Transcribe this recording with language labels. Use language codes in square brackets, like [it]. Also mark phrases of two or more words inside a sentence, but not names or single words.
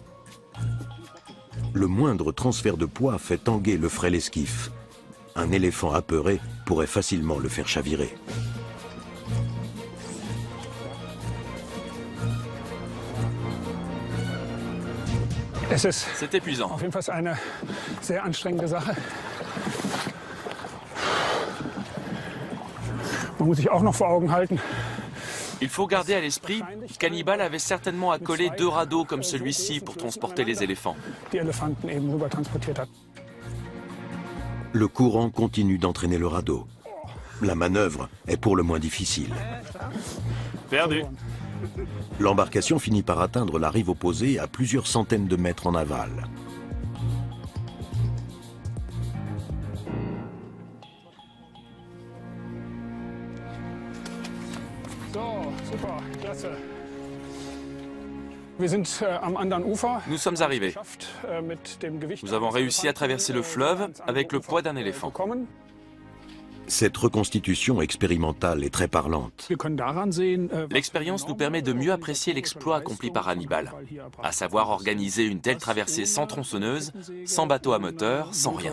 [fr] Le moindre transfert de poids fait tanguer le frêle esquif. Un éléphant apeuré pourrait facilement le faire chavirer. C'est épuisant. [de] Auf jeden Fall eine sehr anstrengende Sache. Man muss sich auch noch vor Augen halten. [fr] Il faut garder à l'esprit qu'Hannibal avait certainement accolé 2 radeaux comme celui-ci pour transporter les éléphants. [de] Die Elefanten eben rüber transportiert hat. [fr] Le courant continue d'entraîner le radeau. La manœuvre est pour le moins difficile. Perdu. L'embarcation finit par atteindre la rive opposée à plusieurs centaines de mètres en aval. [de] So, super, klasse. Wir sind am anderen Ufer. [fr] Nous sommes arrivés. Nous avons réussi à traverser le fleuve avec le poids d'un éléphant. Cette reconstitution expérimentale est très parlante. L'expérience nous permet de mieux apprécier l'exploit accompli par Hannibal, à savoir organiser une telle traversée sans tronçonneuse, sans bateau à moteur, sans rien.